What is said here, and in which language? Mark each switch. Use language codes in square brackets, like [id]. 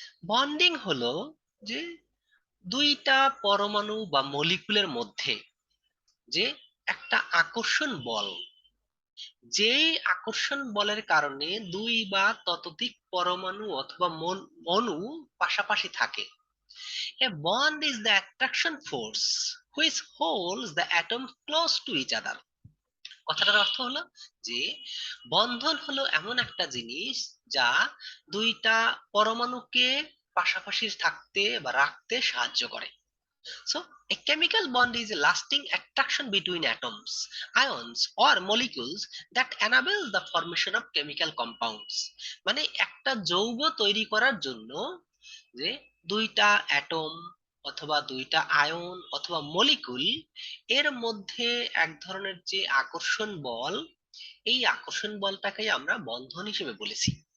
[bn] Bonding হলো যে দুইটা পরমাণু বা মলিকুলের মধ্যে যে একটা আকর্ষণ বল, যেই আকর্ষণ বলের কারণে দুই বা ততোধিক পরমাণু অথবা অণু পাশাপাশি থাকে। [en] A bond is the attraction force which holds the atom close to each other. [bn] কথাটার অর্থ হলো যে বন্ধন হলো এমন একটা জিনিস যা দুইটা পরমাণুকে পাশাপাশি থাকতে বা রাখতে সাহায্য করে। [en] So, a chemical bond is a lasting attraction between atoms, ions, or molecules that enables the formation of chemical compounds. [bn] মানে একটা যৌগ তৈরি করার জন্য যে দুইটা অ্যাটম অথবা দুইটা আয়ন অথবা মলিকুল এর মধ্যে এক ধরনের যে আকর্ষণ বল, এই আকর্ষণ বলটাকে আমরা বন্ধন হিসেবে বলেছি।